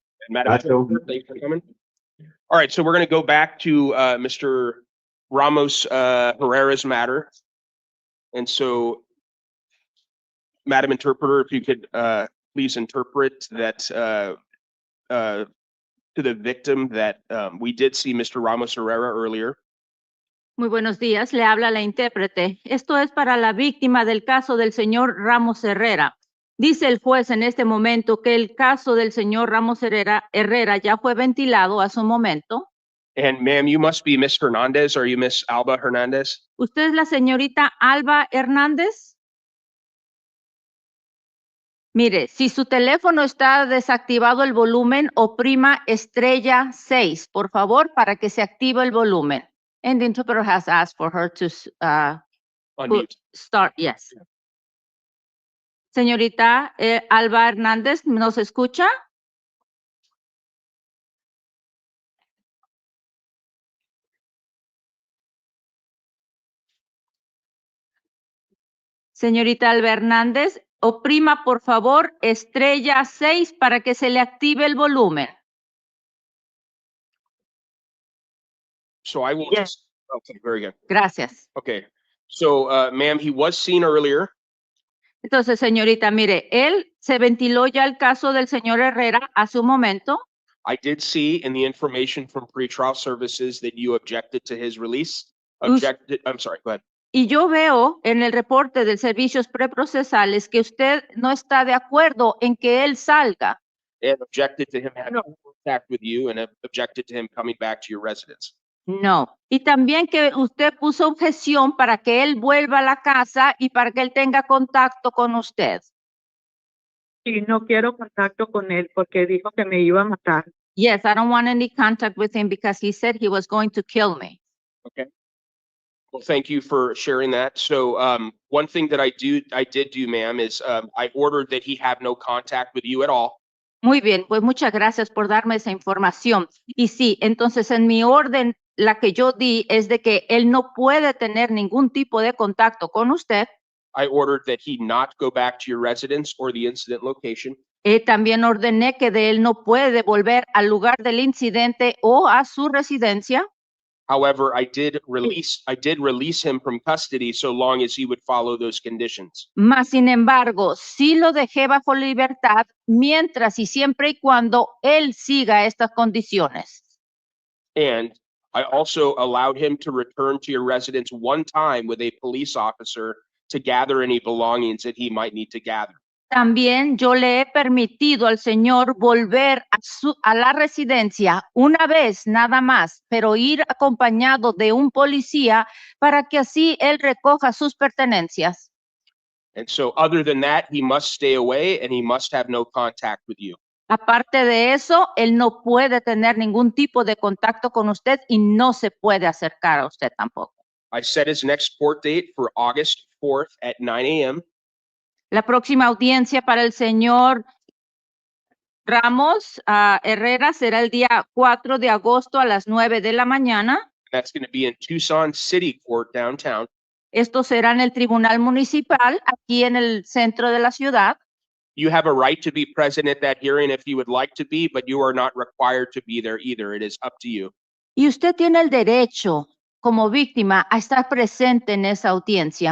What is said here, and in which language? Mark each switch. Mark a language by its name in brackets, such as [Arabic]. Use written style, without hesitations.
[English] Madam Chair, thanks for coming. All right, so we're going to go back to Mr. Ramos Herrera's matter. And so, Madam Interpreter, if you could please interpret that to the victim that we did see Mr. Ramos Herrera earlier. [Spanish] Muy buenos días, le habla la intérprete. Esto es para la víctima del caso del señor Ramos Herrera. Dice el juez en este momento que el caso del señor Ramos Herrera ya fue ventilado a su momento. [English] And ma'am, you must be Miss Hernandez. Are you Miss Alba Hernandez? [Spanish] ¿Usted es la señorita Alba Hernández? Mire, si su teléfono está desactivado el volumen, oprima estrella 6, por favor, para que se active el volumen. [English] And the interpreter has asked for her to Unmute. start, yes. [Spanish] Señorita Alba Hernández, ¿nos escucha? Señorita Alba Hernández, oprima por favor estrella 6 para que se le active el volumen. [English] So I will Yes. just, okay, very good. [Spanish] Gracias. [English] Okay, so ma'am, he was seen earlier. [Spanish] Entonces, señorita, mire, él se ventiló ya el caso del señor Herrera hace un momento. [English] I did see in the information from pretrial services that you objected to his release. Us- I'm sorry, go ahead. [Spanish] Y yo veo en el reporte de servicios preprocesales que usted no está de acuerdo en que él salga. [English] And objected to him having contact with you and objected to him coming back to your residence. [Spanish] No. Y también que usted puso objeción para que él vuelva a la casa y para que él tenga contacto con usted. Y no quiero contacto con él porque dijo que me iba a matar. [English] Yes, I don't want any contact with him because he said he was going to kill me. Okay. Well, thank you for sharing that. So one thing that I did do, ma'am, is I ordered that he have no contact with you at all. [Spanish] Muy bien, pues muchas gracias por darme esa información. Y sí, entonces en mi orden, la que yo di es de que él no puede tener ningún tipo de contacto con usted. [English] I ordered that he not go back to your residence or the incident location. [Spanish] También ordené que de él no puede volver al lugar del incidente o a su residencia. [English] However, I did release him from custody so long as he would follow those conditions. [Spanish] Mas, sin embargo, sí lo dejé bajo libertad mientras y siempre y cuando él siga estas condiciones. [English] And I also allowed him to return to your residence one time with a police officer to gather any belongings that he might need to gather. [Spanish] También yo le he permitido al señor volver a la residencia una vez nada más, pero ir acompañado de un policía para que así él recoja sus pertenencias. [English] And so other than that, he must stay away and he must have no contact with you. [Spanish] Aparte de eso, él no puede tener ningún tipo de contacto con usted y no se puede acercar a usted tampoco. [English] I set his next court date for August 4th at 9 a.m. [Spanish] La próxima audiencia para el señor Ramos Herrera será el día 4 de agosto a las 9 de la mañana. [English] That's going to be in Tucson City Court downtown. [Spanish] Esto será en el Tribunal Municipal, aquí en el centro de la ciudad. [English] You have a right to be present at that hearing if you would like to be, but you are not required to be there either. It is up to you. [Spanish] Y usted tiene el derecho, como víctima, a estar presente en esa audiencia.